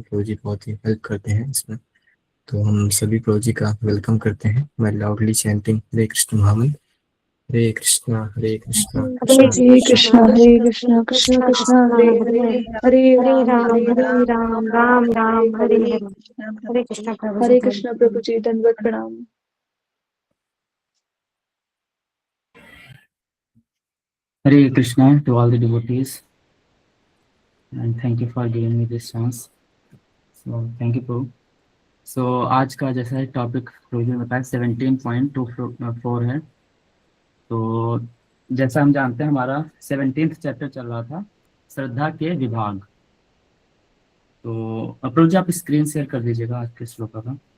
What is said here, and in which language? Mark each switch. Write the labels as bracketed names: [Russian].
[Hindi] प्रभु जी बहुत ही हेल्प करते हैं इसमें। तो हम सभी प्रभु जी का वेलकम करते हैं मैं लाउडली चैंटिंग हरे कृष्ण महामंत्र। हरे कृष्णा कृष्णा हरे कृष्णा कृष्णा कृष्ण कृष्ण हरे हरे हरे राम राम राम हरे हरे। हरे कृष्णा प्रभु जी, दंडवत प्रणाम। [English] Hare Krishna to all the devotees and thank you for giving me this chance. So thank you Prabhu. [Hindi] So आज का जैसा टॉपिक प्रभु ने बताया 17.24 है। तो जैसा हम जानते हैं हमारा 17th चैप्टर चल रहा था श्रद्धा के विभाग। तो प्रभु जी आप स्क्रीन शेयर कर दीजिएगा आज के श्लोक का।